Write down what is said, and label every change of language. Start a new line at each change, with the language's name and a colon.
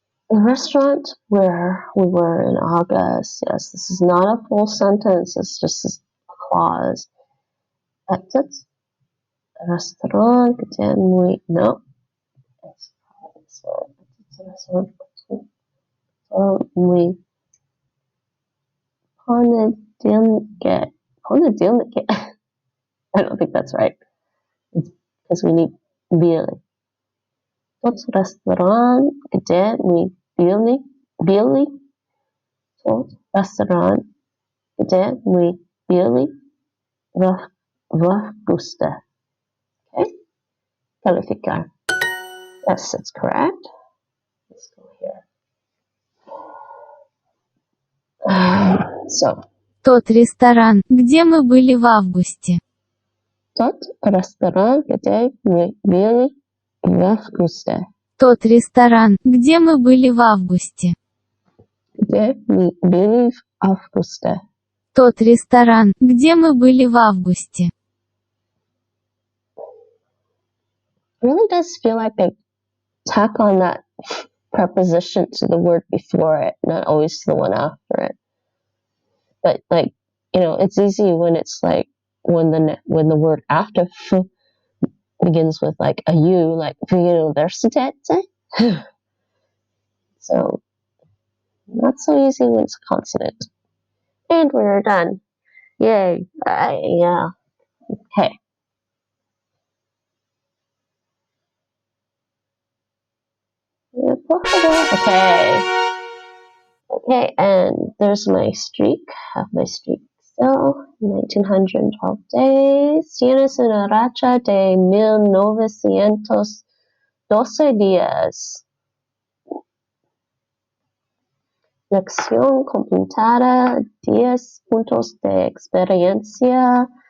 English: The restaurant where we were in August. Yes, this is not a full sentence. It's just a clause.
Russian: Этот ресторан, где мы...
English: No, it's probably this one.
Russian: Этот ресторан, мы понедельнике. Понедельнике.
English: I don't think that's right. It's because we need были.
Russian: Тот ресторан, где мы были. Тот ресторан, где мы были в августе.
English: Okay, calificar. Yes, that's correct. Let's go here. So,
Russian: Тот ресторан, где мы были в августе. тот ресторан, где мы были в августе. Тот ресторан, где мы были в августе. Где мы были в августе. Тот ресторан, где мы были в августе.
English: It really does feel like they tack on that preposition to the word before it, not always to the one after it. But like, it's easy when it's like when the word after begins with like a U, like universitet. So not so easy when it's a consonant. And we're done. Yay! Yeah. Okay. Okay. Okay, and there's my streak. Have my streak still. 1912 days.
Spanish: Tienes una racha de 1912 días. Lección completada. 10 puntos de experiencia.